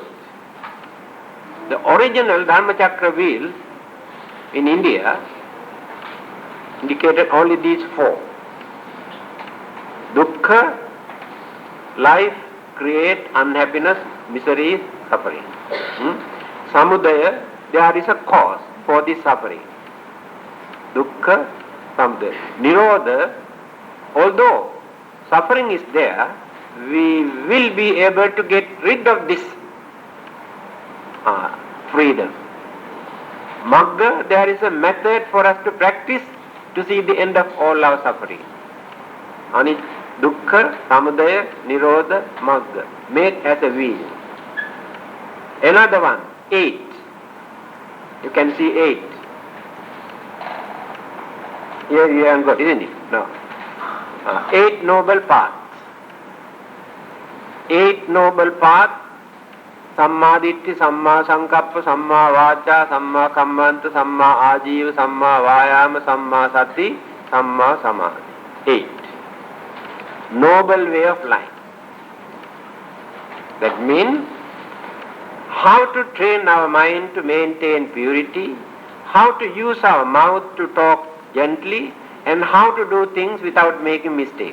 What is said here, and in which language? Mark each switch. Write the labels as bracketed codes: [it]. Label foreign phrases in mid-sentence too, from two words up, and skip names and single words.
[en] The original Dharma chakra wheel in India indicated only these four. Dukkha, life, create, unhappiness, misery, suffering. Samudaya, there is a cause for this suffering. [pi] Dukkha, samudaya. [en] Nirodha, although suffering is there, we will be able to get rid of this freedom. Magga, there is a method for us to practice to see the end of all our suffering. [pi] Dukkha, Samudaya, Nirodha, Magga, [en] made as a wheel. Another one, 8. You can see 8. Here you have got, isn't it? No. 8 noble paths. 8 noble paths. [pi] Samma Ditti, Samma Sankappa, Samma Vacha, Samma Kammanta, Samma Ajiva, Samma Vayama, Samma Sati, Samma Samadhi. [en] 8. Noble way of life. That means how to train our mind to maintain purity, how to use our mouth to talk gently, and how to do things without making mistakes.